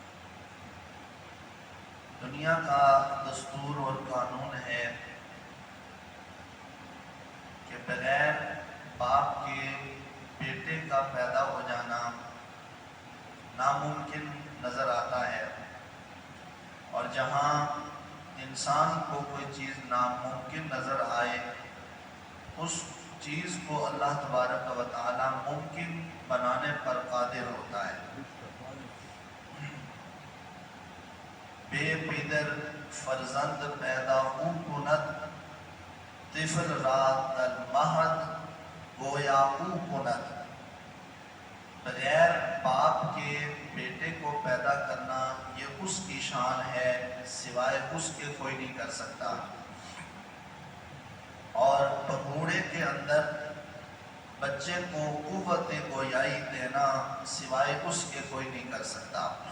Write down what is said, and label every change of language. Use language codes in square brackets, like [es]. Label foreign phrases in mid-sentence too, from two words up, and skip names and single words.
[ur] دنیا کا دستور اور قانون ہے کہ بغیر باپ کے بیٹے کا پیدا ہو جانا ناممکن نظر آتا ہے، اور جہاں انسان کو کوئی چیز ناممکن نظر آئے اس چیز کو اللہ تبارک و تعالی ممکن بنانے پر قادر ہوتا ہے۔ [fa] بے پدر فرزند پیدا او کند طفل را در مہد گویا او کند۔ [ur] بغیر باپ کے بیٹے کو پیدا کرنا یہ اس کی شان ہے، سوائے اس کے کوئی نہیں کر سکتا، اور بگوڑے کے اندر بچے کو قوت گویائی دینا سوائے اس کے کوئی نہیں کر سکتا۔